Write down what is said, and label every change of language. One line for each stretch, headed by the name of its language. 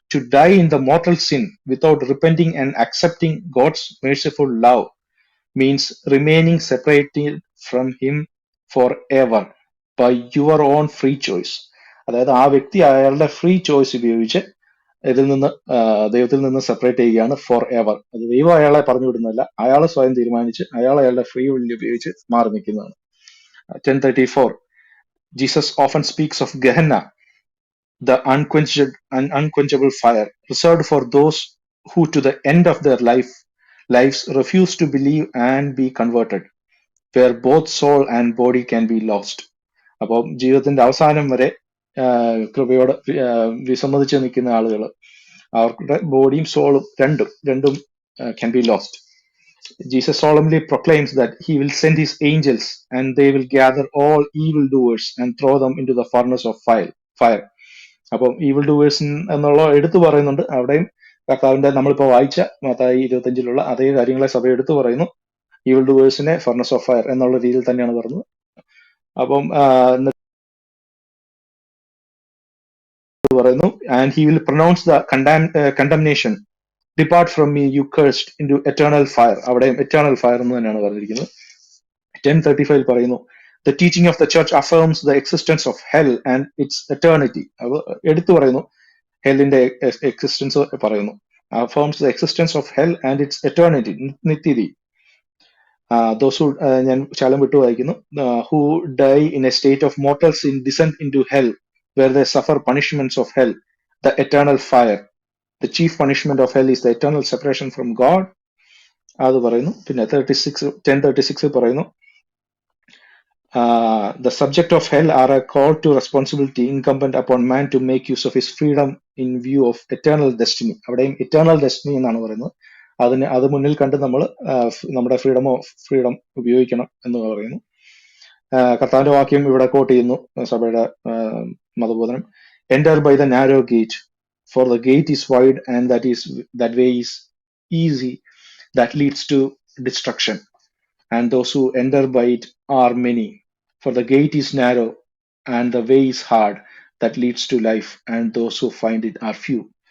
English: To die in the mortal sin without repenting and accepting God's merciful love means remaining separated from him for ever by your own free choice.
Malayalam: അതായത് ആ വ്യക്തി അയാളുടെ free choice ഉപയോഗിച്ച് ഇതിൽ നിന്ന് ദൈവത്തിൽ നിന്ന് സെപ്പറേറ്റ് ചെയ്യുകയാണ്
English: For ever.
Malayalam: അത് ദൈവം അയാളെ പറഞ്ഞു വിടുന്നതല്ല, അയാൾ സ്വയം തീരുമാനിച്ച് അയാളുടെ ഫ്രീ വില്ല് ഉപയോഗിച്ച് മാറി നിൽക്കുന്നതാണ്.
English: 10:34 Jesus often speaks of Gehenna, the unquenchable fire reserved for those who to the end of their lives refuse to believe and be converted, where both soul and body can be lost.
Malayalam: അപ്പോൾ ജീവിതത്തിന്റെ അവസാനം വരെ കൃപയോട് വിസമ്മതിച്ച് നിൽക്കുന്ന ആളുകൾ, അവരുടെ ബോഡിയും സോളും രണ്ടും
English: can be lost. Jesus solemnly proclaims that he will send his angels and they will gather all evildoers and throw them into the furnace of fire.
Malayalam: അപ്പം evil doers എന്നുള്ള എടുത്തു പറയുന്നുണ്ട്. അവിടെയും കർത്താവിന്റെ നമ്മളിപ്പോ വായിച്ച മത്തായി 25 അതേ കാര്യങ്ങളെ സഭ എടുത്തു പറയുന്നു.
English: evil ഡൂവേഴ്സിനെ furnace of fire
Malayalam: എന്നുള്ള രീതിയിൽ തന്നെയാണ് പറഞ്ഞത്. അപ്പം പറയുന്നു,
English: And he will pronounce the condemnation, depart from me you cursed into eternal fire.
Malayalam: അവിടെയും എറ്റേണൽ ഫയർ എന്ന് തന്നെയാണ് പറഞ്ഞിരിക്കുന്നത്.
English: 10:35 പറയുന്നു, the teaching of the church affirms the existence of hell and its eternity.
Malayalam: അത് എടുത്തു പറയുന്നു, ഹെല്ലിന്റെ എക്സിസ്റ്റൻസ് പറയുന്നു.
English: Affirms the existence of hell and its eternity, നിത്യതി. Those who,
Malayalam: ഞാൻ ശാലം വിട്ടു വായിക്കുന്നു,
English: Who die in a state of mortal sin descend into hell where they suffer punishments of hell, the eternal fire. The chief punishment of hell is the eternal separation from God.
Malayalam: അത് പറയുന്നു. പിന്നെ 10:36 പറയുന്നു,
English: the subject of hell are a call to responsibility incumbent upon man to make use of his freedom in view of eternal destiny.
Malayalam: അവിടെയും eternal destiny എന്നാണ് പറയുന്നത്. അത് മുന്നിൽ കണ്ട് നമ്മൾ നമ്മുടെ ഫ്രീഡം ഉപയോഗിക്കണം എന്ന് പറയുന്നു. കർത്താവിന്റെ വാക്യം ഇവിടെ കോട്ട് ചെയ്യുന്നു സഭയുടെ മതബോധനം.
English: Enter by the narrow gate, for the gate is wide and that way is easy that leads to destruction, and those who enter by it are many. For the gate is narrow and the way is hard that leads to life, and those who find it are few.